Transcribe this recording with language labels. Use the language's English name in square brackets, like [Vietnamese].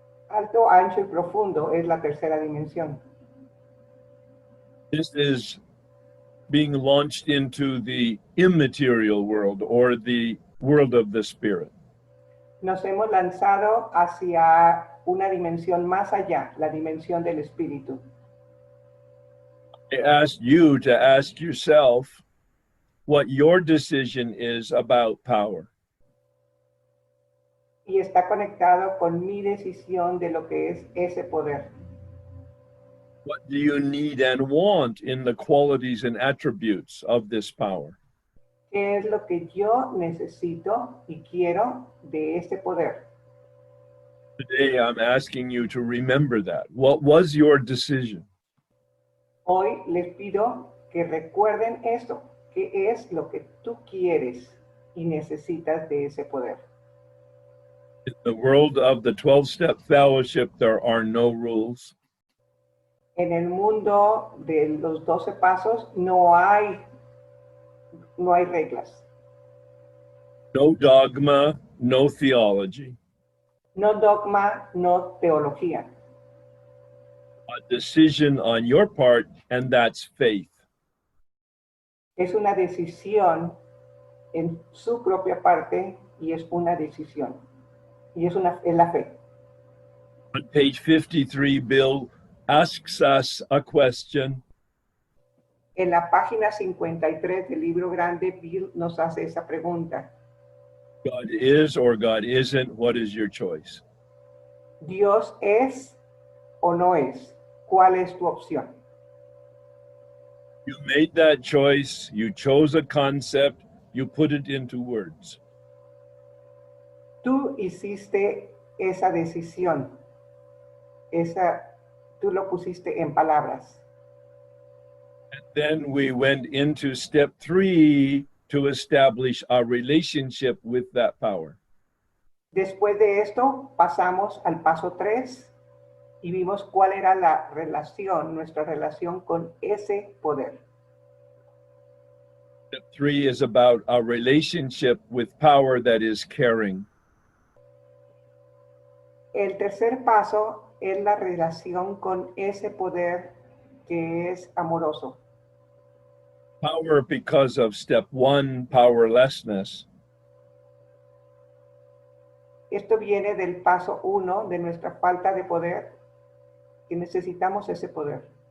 [Spanish] alto, ancho y profundo es la tercera dimensión. [English] This is being launched into the immaterial world or the world of the spirit. [Spanish] Nos hemos lanzado hacia una dimensión más allá, la dimensión del espíritu. [English] I asked you to ask yourself what your decision is about power. [Spanish] Y está conectado con mi decisión de lo que es ese poder. [English] What do you need and want in the qualities and attributes of this power? [Spanish] ¿Qué es lo que yo necesito y quiero de este poder? [English] Today, I'm asking you to remember that. What was your decision? [Spanish] Hoy les pido que recuerden esto, qué es lo que tú quieres y necesitas de ese poder. [English] In the world of the 12-step fellowship, there are no rules. [Spanish] En el mundo de los 12 pasos no hay reglas, [English] No dogma, no theology. [Spanish] no dogma, no teología. [English] A decision on your part, and that's faith. [Spanish] Es una decisión en su propia parte y es una decisión. Y es la fe. [English] On page 53, Bill asks us a question. [Spanish] En la página 53 del libro grande, Bill nos hace esa pregunta. [English] God is or God isn't, what is your choice? [Spanish] ¿Dios es o no es? ¿Cuál es tu opción? [English] You made that choice, you chose a concept, you put it into words. [Spanish] Tú hiciste esa decisión. Tú lo pusiste en palabras. [English] And then we went into step 3 to establish a relationship with that power. [Spanish] Después de esto, pasamos al paso 3 y vimos cuál era la relación, nuestra relación con ese poder. [English] Step 3 is about a relationship with power that is caring. [Spanish] El tercer paso es la relación con ese poder que es amoroso. [English] Power because of step one, powerlessness. [Spanish] Esto viene del paso 1 de nuestra falta de poder, que necesitamos ese poder.